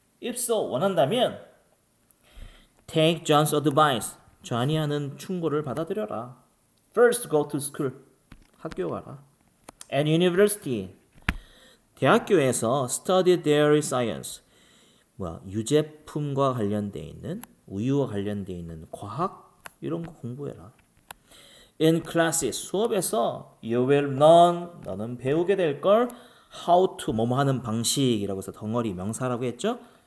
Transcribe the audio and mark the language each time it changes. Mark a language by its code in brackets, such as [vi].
[en] If so, [ko] 원한다면 [en] take John's advice. [ko] 존이 하는 충고를 받아들여라. [en] First go to school. [ko] 학교 가라. [en] And university. [ko] 대학교에서 [en] study dairy science. [ko] 유제품과 관련돼 있는 우유와 관련돼 있는 과학 이런 거 공부해라. [en] In classes [ko] 수업에서 [en] you will learn [ko] 너는 배우게 될 걸 [en] how to [ko] 뭐뭐 하는 방식이라고 해서 덩어리 명사라고 했죠.